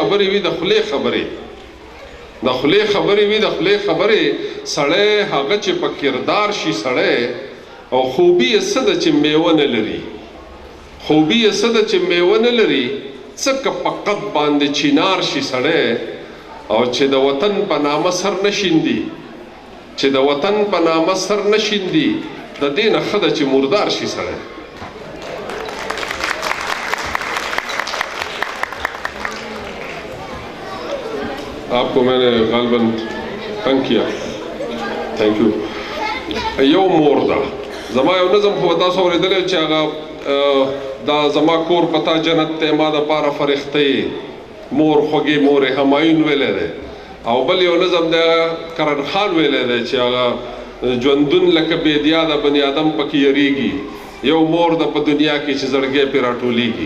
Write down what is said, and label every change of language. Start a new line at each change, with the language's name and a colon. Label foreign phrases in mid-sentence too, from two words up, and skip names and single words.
Pashto: خبرې وي د خولې خبرې, د خولې خبرې وي د خولې خبرې, سړی هغه چې په کردار شي سړی, او خوبي یې څه ده چې میوه نه لري, خوبي یې څه ده چې میوه نه لري, څه که په قد باندې چینار شي سړی, او چې د وطن په نامه سر نه شیندي, چې د وطن په نامه سر نه شیندي, د دې نه ښه ده چې مردار شي سړی.
Urdu: آپ کو میں نے غالباً تنگ کیا,
English: thank you.
Pashto: یو مور دا زما یو نظم خو تاسو اورېدلی چې هغه دا زما کور پتا جنت ته ما د پاره فرښتې, مور خوږې مورې همایون ویلی دی. او بل یو نظم دی کرن خان ویلی دی چې هغه ژوندون لکه بیدیا د بني آدم پکې یریږي, یو مور د په دنیا کې چې زړګی پرې راټولیږي.